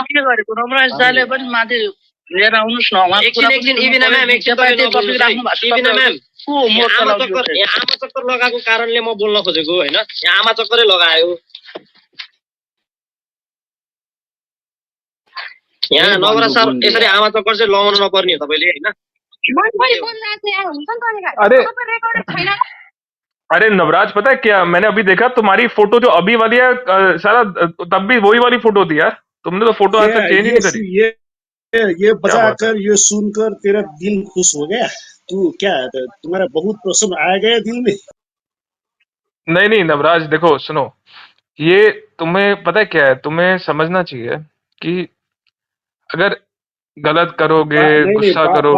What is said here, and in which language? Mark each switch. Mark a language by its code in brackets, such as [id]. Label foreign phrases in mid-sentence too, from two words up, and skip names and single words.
[ne] के गरेको रमराज दाले पनि माथि लिएर आउनुस् न एकछिन इबिना म्याम एकछिन टपिक राख्नु भएको इबिना म्याम आमा चक्कर लगाएको कारणले म बोल्न खोजेको हैन यहाँ आमा चक्करै लगायो यहाँ नवरा सर यसरी आमा चक्कर चाहिँ लगाउनु नपर्ने हो तपाईले हैन [hi] अरे नवराज पता है क्या मैंने अभी देखा तुम्हारी फोटो जो अभी वाली है सारा तब भी वही वाली फोटो थी यार तुमने तो फोटो आज तक चेंज ही नहीं करी ये बजाकर ये सुनकर तेरा दिल खुश हो गया तू क्या तुम्हारा बहुत प्रसन्न आ गया दिल में नहीं नवराज देखो सुनो ये तुम्हें पता है क्या है तुम्हें समझना चाहिए कि अगर गलत करोगे गुस्सा करोगे